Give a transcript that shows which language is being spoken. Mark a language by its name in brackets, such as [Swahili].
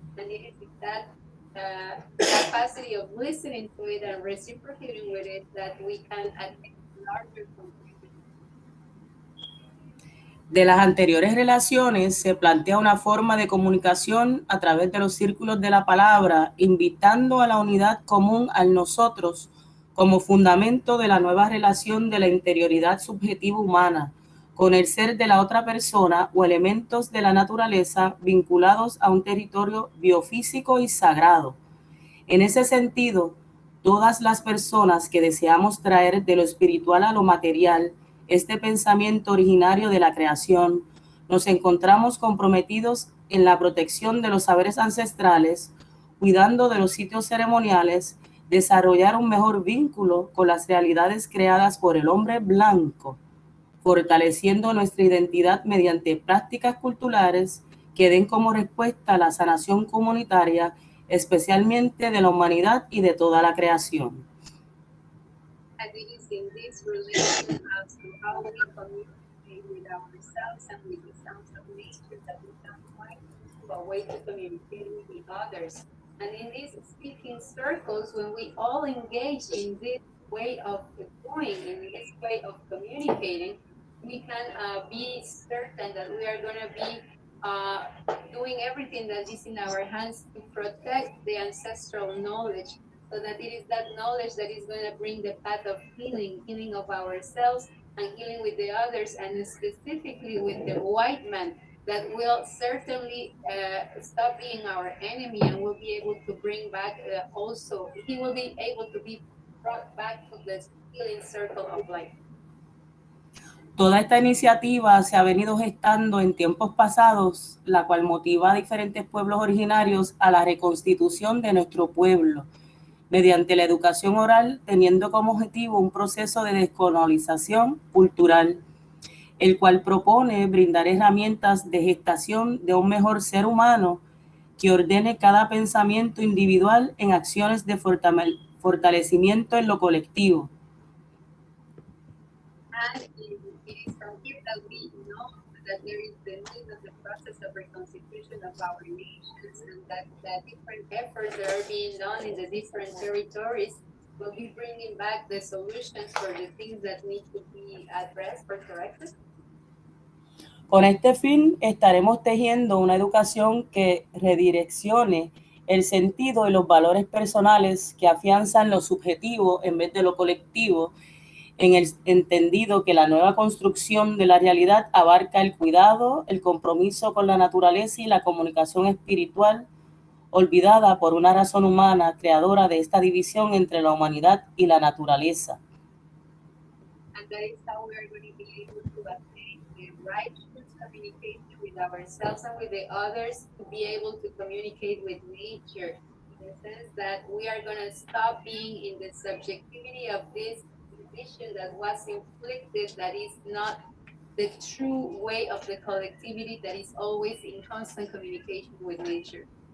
[English] And it is that capacity of listening to it and reciprocating with it that we can attain larger conclusions. [Spanish] De las anteriores relaciones se plantea una forma de comunicación a través de los círculos de la palabra, invitando a la unidad común al nosotros como fundamento de la nueva relación de la interioridad subjetiva humana con el ser de la otra persona o elementos de la naturaleza vinculados a un territorio biofísico y sagrado. En ese sentido, todas las personas que deseamos traer de lo espiritual a lo material este pensamiento originario de la creación, nos encontramos comprometidos en la protección de los saberes ancestrales, cuidando de los sitios ceremoniales, desarrollar un mejor vínculo con las realidades creadas por el hombre blanco, fortaleciendo nuestra identidad mediante prácticas culturales que den como respuesta a la sanación comunitaria, especialmente de la humanidad y de toda la creación. [English] And it is in this relation as to how we communicate with ourselves and with the sounds of nature that we can find a way to communicate with the others. And in these speaking circles, when we all engage in this way of doing, in this way of communicating, we can be certain that we are going to be doing everything that is in our hands to protect the ancestral knowledge, so that it is that knowledge that is going to bring the path of healing, healing of ourselves and healing with the others, and specifically with the white man, that will certainly stop being our enemy and will be able to bring back also, he will be able to be brought back to the healing circle of life. [Spanish] Toda esta iniciativa se ha venido gestando en tiempos pasados, la cual motiva a diferentes pueblos originarios a la reconstitución de nuestro pueblo, mediante la educación oral, teniendo como objetivo un proceso de descolonización cultural, el cual propone brindar herramientas de gestación de un mejor ser humano que ordene cada pensamiento individual en acciones de fortalecimiento en lo colectivo. [English] And it is from here that we know that there is the need of the process of reconstitution of our nations, and that different efforts that are being done in the different territories will be bringing back the solutions for the things that need to be addressed or corrected. [Spanish] Con este fin, estaremos tejiendo una educación que redireccione el sentido y los valores personales que afianzan lo subjetivo en vez de lo colectivo, en el entendido que la nueva construcción de la realidad abarca el cuidado, el compromiso con la naturaleza y la comunicación espiritual, olvidada por una razón humana creadora de esta división entre la humanidad y la naturaleza. [English] And that is how we are going to be able to attain the righteous communication with ourselves and with the others, to be able to communicate with nature, in the sense that we are going to stop being in the subjectivity of this condition that was inflicted, that is not the true way of the collectivity that is always in constant communication with nature.